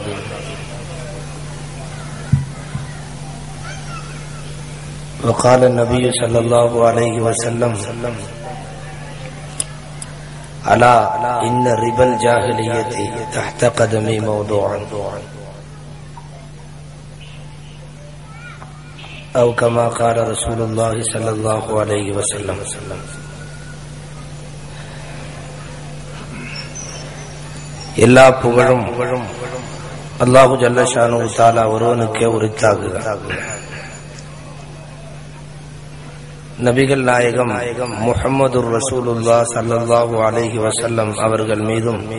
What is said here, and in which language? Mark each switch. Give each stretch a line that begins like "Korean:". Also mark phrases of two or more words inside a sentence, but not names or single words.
Arabic: وقال النبي صلى الله عليه وسلم: ألا إن ربا الجاهلية تحت قدمي موضوعا، أو كما قال رسول الله صلى الله عليه وسلم.
Tamil: எல்லா புகழும்
Arabic: الله جل شأنه تعالى
Tamil: ஒருவனுக்கே உரித்தாகுக. நபிகள் நாயகம்
Arabic: محمد رسول الله صلى الله عليه وسلم
Tamil: அவர்கள் மீதும்